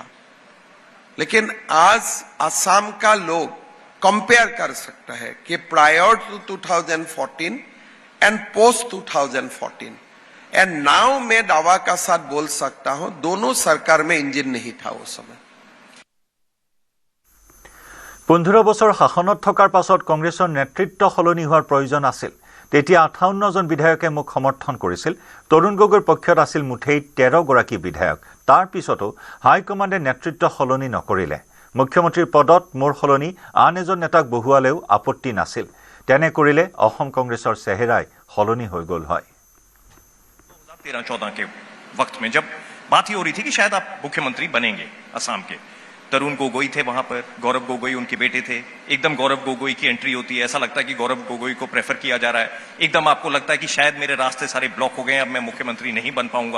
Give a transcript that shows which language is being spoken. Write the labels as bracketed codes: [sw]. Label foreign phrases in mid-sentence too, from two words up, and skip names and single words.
[hi] लेकिन आज असम का लोग कंपेयर कर सकता है कि [en] prior to 2014 and post 2014 and now [hi] मैं दावा का साथ बोल सकता हूं, दोनों सरकार में इंजन नहीं था उस समय। [as] 15 বছৰ শাসনত থকাৰ পাছত কংগ্ৰেছৰ নেতৃত্ব সলনি হোৱাৰ প্ৰয়োজন আছিল। তেতিয়া 58 জন বিধায়কে মোক সমৰ্থন কৰিছিল। তৰুণ গগৈৰ পক্ষত আছিল মুঠেই 13 গৰাকী বিধায়ক। তাৰ পিছতো হাইকমাণ্ডে নেতৃত্ব সলনি নকৰিলে। মুখ্যমন্ত্ৰীৰ পদত মোৰ সলনি আন এজন নেতাক বহুৱালেও আপত্তি নাছিল। তেনে কৰিলে অসম কংগ্ৰেছৰ চেহেৰাই সলনি হৈ গ'ল হয়। [hi] 2013-14 के वक्त में जब बात ही हो रही थी कि शायद आप मुख्यमंत्री बनेंगे असम के, तरुण गोगोई थे वहां पर, गौरव गोगोई उनके बेटे थे। एकदम गौरव गोगोई की एंट्री होती है, ऐसा लगता है कि गौरव गोगोई को प्रेफर किया जा रहा है। एकदम आपको लगता है कि शायद मेरे रास्ते सारे ब्लॉक हो गए हैं, अब मैं मुख्यमंत्री नहीं बन पाऊंगा।